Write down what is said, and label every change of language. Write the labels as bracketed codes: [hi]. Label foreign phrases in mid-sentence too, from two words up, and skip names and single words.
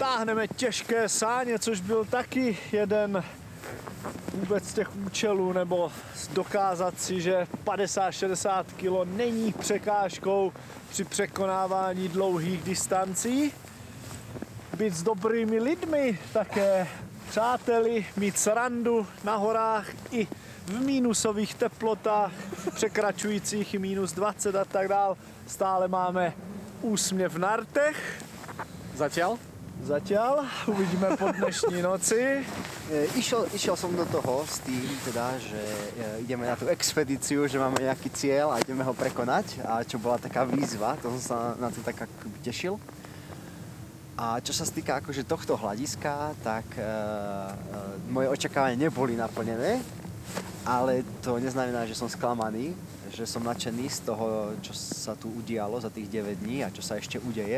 [cs] táhneme těžké sáně, což byl taky jeden vůbec z těch účelů, nebo dokázat si, že 50-60 kg není překážkou při překonávání dlouhých distancí. Být s dobrými lidmi také, přáteli, mít srandu na horách i v mínusových teplotách, překračujících i -20 a tak dál. Stále máme úsměv na rtech. [sk] Zatiaľ, uvidíme po dnešní noci. Išiel som do toho s tým, teda, že ideme na tú expedíciu, že máme nejaký cieľ a ideme ho prekonať, a čo bola taká výzva, to som sa na to tak akoby tešil. A čo sa stýka akože tohto hľadiska, tak moje očakávania neboli naplnené, ale to neznamená, že som sklamaný, že som nadšený z toho, čo sa tu udialo za tých 9 dní a čo sa ešte udeje.